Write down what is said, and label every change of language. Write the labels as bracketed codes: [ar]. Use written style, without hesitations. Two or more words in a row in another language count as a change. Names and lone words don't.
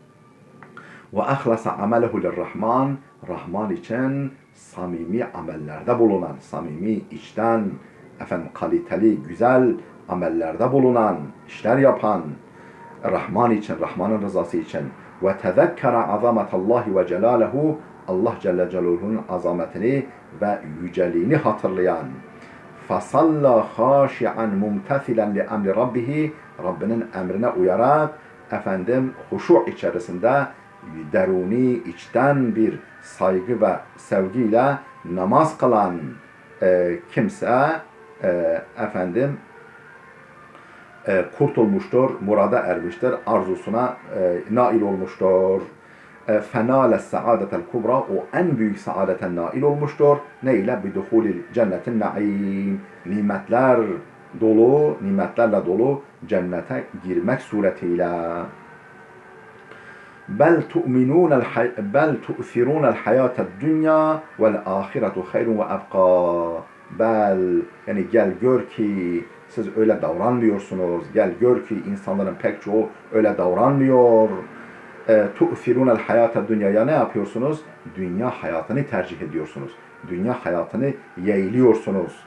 [ar] وأخلص عمله للرحمن, [tr] Rahman için samimi amellerde bulunan, samimi içten, efendim kaliteli, güzel amellerde bulunan, işler yapan, Rahman için, Rahman'ın rızası için. [ar] وتذكر عظمة الله وجلاله, [tr] Allah Celle Celaluhu'nun azametini ve yüceliğini hatırlayan. [ar] فَصَلَّى خَاشِعًا مُمْتَثِلًا لِأَمْرِ رَبِّهِ, [tr] Rabbinin emrine uyarak, efendim huşu içerisinde deruni, içten bir saygı ve sevgiyle namaz kılan kimse efendim kurtulmuştur, murada ermiştir, arzusuna nail olmuştur. [ar] فَنَالَ السَّعَادَةَ الْكُبْرَى, [tr] o en büyük saadete nail olmuştur. Ne ile? [ar] بِدُخُولِ الْجَنَّةِ النَّعِيمِ, [tr] nimetler dolu, nimetlerle dolu cennete girmek suretiyle. [ar] بَلْ تُؤْثِرُونَ الْحَيَاةَ الدُّنْيَا وَالْآخِرَةُ خَيْرٌ وَأَبْقَى. [tr] Bel, yani gel gör ki siz öyle davranmıyorsunuz. Gel gör ki insanların pek çoğu öyle davranmıyor. [ar] تؤثرون الحياة الدنيا, [tr] ne yapıyorsunuz? Dünya hayatını tercih ediyorsunuz. Dünya hayatını yeğliyorsunuz.